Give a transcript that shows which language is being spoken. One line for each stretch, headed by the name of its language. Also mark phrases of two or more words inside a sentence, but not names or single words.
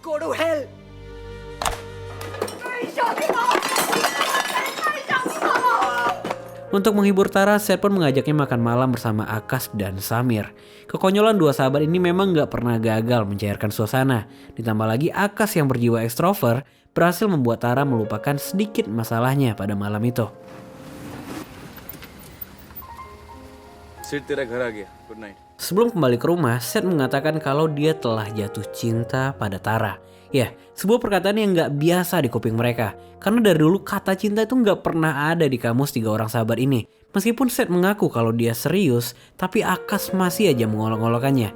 Indonesian: Untuk menghibur Tara, Seth pun mengajaknya makan malam bersama Akash dan Samir. Kekonyolan dua sahabat ini memang gak pernah gagal mencairkan suasana. Ditambah lagi Akash yang berjiwa ekstrovert berhasil membuat Tara melupakan sedikit masalahnya pada malam itu.
Hindi: सिर्फ तेरा घर आ गया
English: good night
Indonesian: Sebelum kembali ke rumah, Seth mengatakan kalau dia telah jatuh cinta pada Tara. Ya, sebuah perkataan yang gak biasa di kuping mereka. Karena dari dulu kata cinta itu gak pernah ada di kamus tiga orang sahabat ini. Meskipun Seth mengaku kalau dia serius, tapi Akash masih aja mengolok-olokannya.